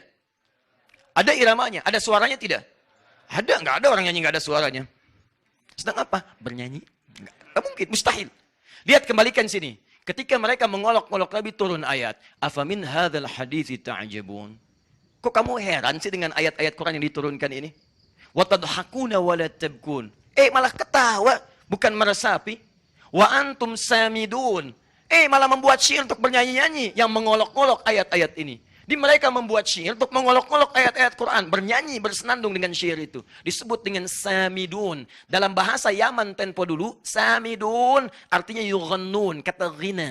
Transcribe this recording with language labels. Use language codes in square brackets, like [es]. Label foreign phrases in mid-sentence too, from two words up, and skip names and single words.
[id] Ada iramanya, ada suaranya tidak? Ada, nggak ada orang nyanyi nggak ada suaranya. Sedang apa? Bernyanyi? Nggak mungkin, mustahil. Lihat kembalikan sini. Ketika mereka mengolok-olok Nabi turun ayat. [ar] أفمن هذا الحديث تعجبون. [id] Kok kamu heran sih dengan ayat-ayat Quran yang diturunkan ini? [ar] وتضحكون ولا تبكون. [id] Malah ketawa, bukan meresapi. [ar] وأنتم سامدون. [id] Malah membuat syair untuk bernyanyi-nyanyi yang mengolok-olok ayat-ayat ini. Mereka membuat syair untuk mengolok-olok ayat-ayat Quran, bernyanyi, bersenandung dengan syair itu. Disebut dengan samidun. Dalam bahasa Yaman tempo dulu, samidun artinya yughannun, kata ghina.